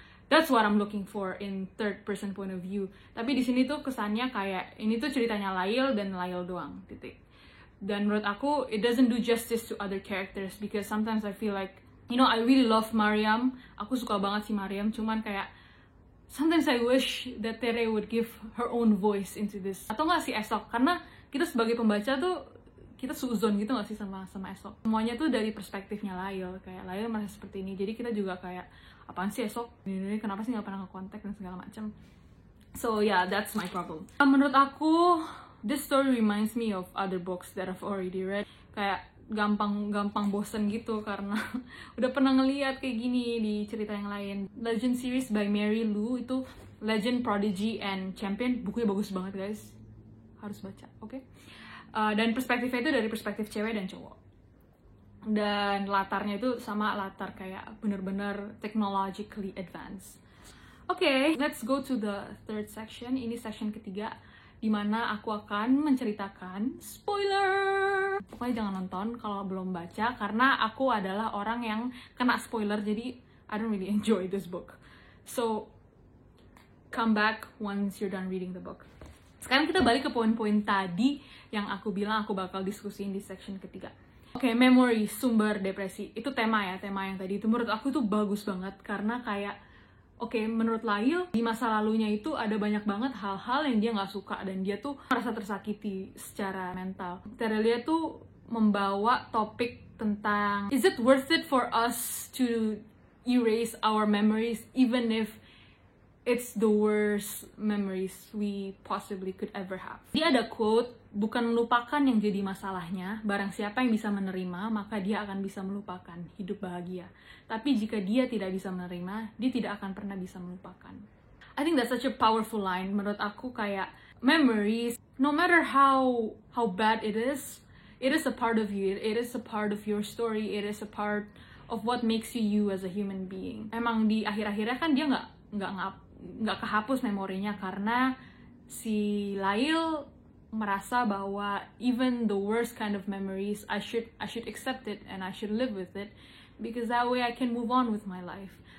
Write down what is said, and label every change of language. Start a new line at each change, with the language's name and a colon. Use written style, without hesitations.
English: That's what I'm looking for in third person point of view.
Indonesian: Tapi di sini tuh kesannya kayak ini tuh ceritanya Lail dan Lail doang, titik. Dan menurut aku,
English: it doesn't do justice to other characters because sometimes I feel like, you know, I really love Mariam.
Indonesian: Aku suka banget si Mariam, cuman kayak
English: sometimes I wish that Tere would give her own voice into this.
Indonesian: Atau nggak si Esok, karena kita sebagai pembaca tuh kita suzon gitu nggak sih sama Esok. Semuanya tuh dari perspektifnya Lail, kayak Lail merasa seperti ini. Jadi kita juga kayak, apaan sih Esok? Ini kenapa sih nggak pernah nge-contact dan segala macam.
English: So yeah, that's my problem.
Indonesian: Menurut aku,
English: this story reminds me of other books that I've already read.
Indonesian: Kayak gampang bosen gitu karena udah pernah ngeliat kayak gini di cerita yang lain. Legend series by Mary Lou itu Legend, Prodigy, and Champion, bukunya bagus banget guys, harus baca, oke? Dan perspektifnya itu dari perspektif cewek dan cowok, dan latarnya itu sama latar kayak bener-bener technologically advanced.
English: Oke, let's go to the third section.
Indonesian: Ini section ketiga, dimana aku akan menceritakan spoiler. Pokoknya jangan nonton kalau belum baca, karena aku adalah orang yang kena spoiler, jadi
English: I don't really enjoy this book. So, come back once you're done reading the book.
Indonesian: Sekarang kita balik ke poin-poin tadi yang aku bilang aku bakal diskusiin di section ketiga. Oke, memory, sumber depresi. Itu tema yang tadi itu menurut aku tuh bagus banget, karena kayak oke, menurut Lail, di masa lalunya itu ada banyak banget hal-hal yang dia nggak suka dan dia tuh merasa tersakiti secara mental.
English: Terelia
Indonesian: tuh membawa topik tentang
English: is it worth it for us to erase our memories even if it's the worst memories we possibly could ever have.
Indonesian: Dia ada quote, bukan melupakan yang jadi masalahnya, barang siapa yang bisa menerima, maka dia akan bisa melupakan, hidup bahagia. Tapi jika dia tidak bisa menerima, dia tidak akan pernah bisa melupakan.
English: I think that's such a powerful line.
Indonesian: Menurut aku kayak,
English: memories, no matter how bad it is a part of you, it is a part of your story, it is a part of what makes you as a human being.
Indonesian: Emang di akhir-akhirnya kan dia nggak kehapus memorinya, karena si Lail merasa bahwa
English: even the worst kind of memories, I should accept it and I should live with it, because that way I can move on with my life.